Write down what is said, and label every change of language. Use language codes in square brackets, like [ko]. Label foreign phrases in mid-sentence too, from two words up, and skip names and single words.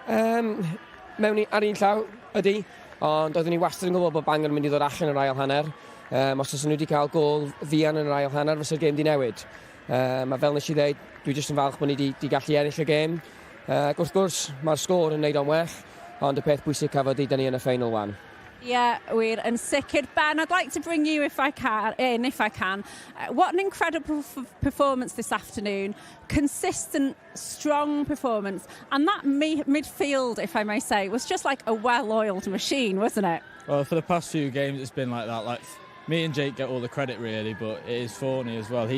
[cy] Mewn ar un llaw ydy, ond oeddwn ni wastad yn gwybod bod Bangor yn mynd i ddod allan yr ail hanner. Os oes nhw wedi cael gol fian yn yr ail hanner, fysa'r gêm di newid. A fel nes i ddeud, dwi jyst yn falch bod ni wedi gallu ennill y gêm. Wrth gwrs, mae'r sgôr yn neud o'n well, ond y peth bwysig cafodd i da ni yn y ffeinal wan. [en] Yeah, we're in sicr. Ben, I'd like to bring you if I can. What an incredible performance this afternoon. Consistent, strong performance. And that midfield, if I may say, was just like a well-oiled machine, wasn't it? Well, for the past few games, it's been like that. Like, me and Jake get all the credit, really, but it is Forney as well.